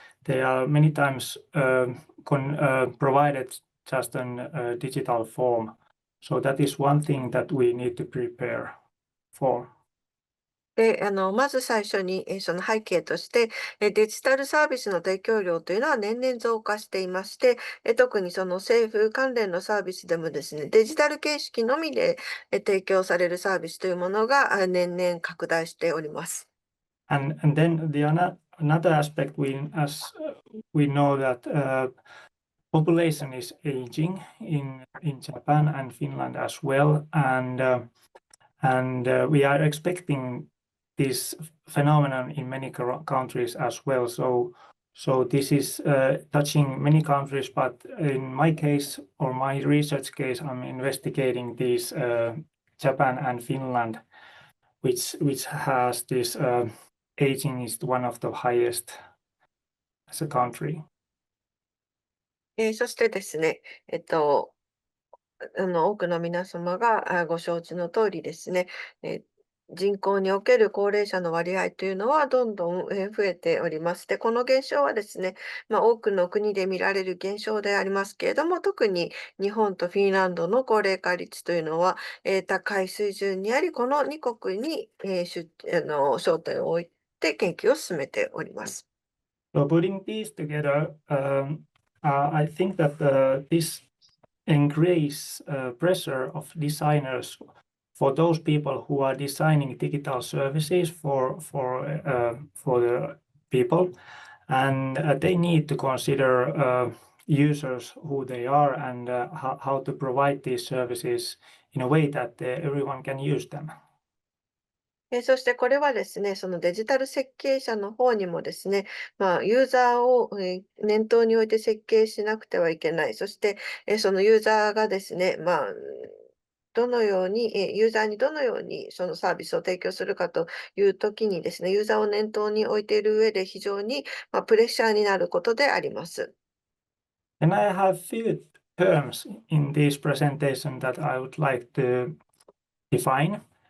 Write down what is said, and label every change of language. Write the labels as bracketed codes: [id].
[en] They are many times provided just in a digital form. So that is one thing that we need to prepare for. [ja] で、まず最初に、その背景として、デジタルサービスの提供量というのは年々増加していまして、特にその政府関連のサービスでもですね、デジタル形式のみで、提供されるサービスというものが、年々拡大しております。 [en] And then another aspect we know that population is aging in Japan and Finland as well, and we are expecting this phenomenon in many countries as well. So this is touching many countries, but in my case or my research case, I'm investigating these Japan and Finland, which has this aging is one of the highest as a country. [ja] そしてですね、多くの皆様がご承知の通りですね、人口における高齢者の割合というのはどんどん増えております。で、この現象はですね、多くの国で見られる現象でありますけれども、特に日本とフィンランドの高齢化率というのは、高い水準にあり、この2国に、焦点を置いて研究を進めております。 [en] So putting these together, I think that this increase pressure of designers for those people who are designing digital services for the people, and they need to consider users who they are and how to provide these services in a way that everyone can use them. [ja] そしてこれはですね、そのデジタル設計者の方にもですね、ユーザーを、念頭に置いて設計しなくてはいけない。そして、そのユーザーがですね、どのように、ユーザーにどのようにそのサービスを提供するかというときにですね、ユーザーを念頭に置いている上で非常に、プレッシャーになることであります。 [en] And I have few terms in this presentation that I would like to define.